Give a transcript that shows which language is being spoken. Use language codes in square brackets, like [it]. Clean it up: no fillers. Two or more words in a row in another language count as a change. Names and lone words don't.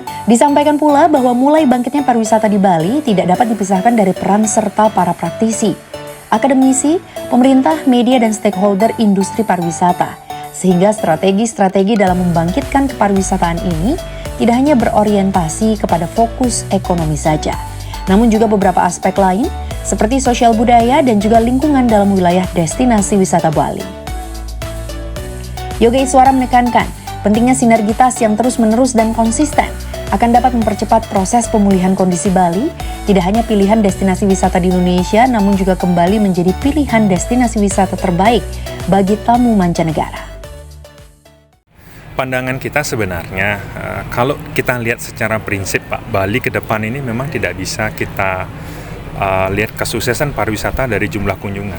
[id] Disampaikan pula bahwa mulai bangkitnya pariwisata di Bali tidak dapat dipisahkan dari peran serta para praktisi, akademisi, pemerintah, media, dan stakeholder industri pariwisata. Sehingga strategi-strategi dalam membangkitkan kepariwisataan ini tidak hanya berorientasi kepada fokus ekonomi saja, namun juga beberapa aspek lain seperti sosial budaya dan juga lingkungan dalam wilayah destinasi wisata Bali. Yoga Iswara menekankan pentingnya sinergitas yang terus-menerus dan konsisten akan dapat mempercepat proses pemulihan kondisi Bali, tidak hanya pilihan destinasi wisata di Indonesia, namun juga kembali menjadi pilihan destinasi wisata terbaik bagi tamu mancanegara. Pandangan kita sebenarnya, kalau kita lihat secara prinsip Pak, Bali ke depan ini memang tidak bisa kita lihat kesuksesan pariwisata dari jumlah kunjungan.